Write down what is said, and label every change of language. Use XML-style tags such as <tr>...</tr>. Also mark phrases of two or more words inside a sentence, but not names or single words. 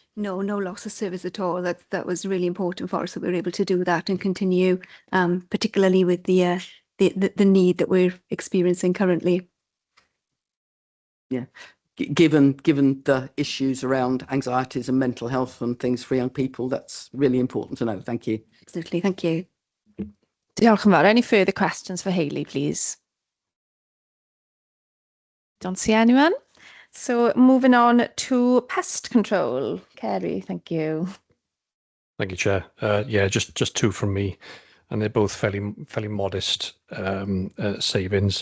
<en>No loss of service at all. That was really important for us that we were able to do that and continue, particularly with the need that we're experiencing currently. Yeah, given the issues around anxieties and mental health and things for young people, that's really important to know. Thank you. Absolutely, thank you.</en> <cy>Diolch yn fawr.</cy> <en>Any further questions for Hayley, please? Don't see anyone. So moving on to pest control. Kerry, thank you. Thank you, Chair. Yeah, just two from me, and they're both fairly modest savings.</en>